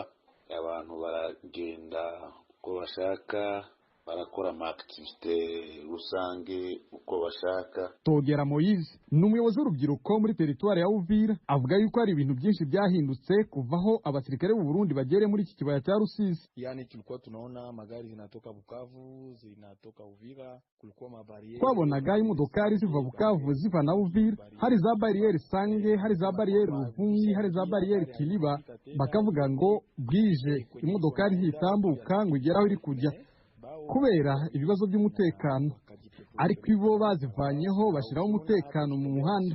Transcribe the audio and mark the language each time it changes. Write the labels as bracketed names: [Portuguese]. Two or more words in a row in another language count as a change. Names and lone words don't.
[Kinyarwanda] Abantu baragenda uko bashaka, barakora activite rusange uko bashaka. Togera Moise ni umuyobozi w'urubyiruko muri teritwari ya Uvira, avuga yuko hari ibintu byinshi byahindutse kuvaho abasirikare b'u Burundi bagere muri iki kibaya cya Rusizi. [Swahili] Yani tulikuwa tunaona magari zinatoka Bukavu zinatoka Uvira, kulikuwa mabariere, [Kinyarwanda] twabonaga imodokari ziva Bukavu ziva na Uvira, hari za barriere Sange, hari za barriere Ruvungi, hari za barriere Kiliba, bakavuga ngo bwije imodokari hitambuka ngo igeraho iri kujya kubera ibibazo by'umutekano. Ariko ibo bazivanyeho bashyiraho umutekano mu muhanda.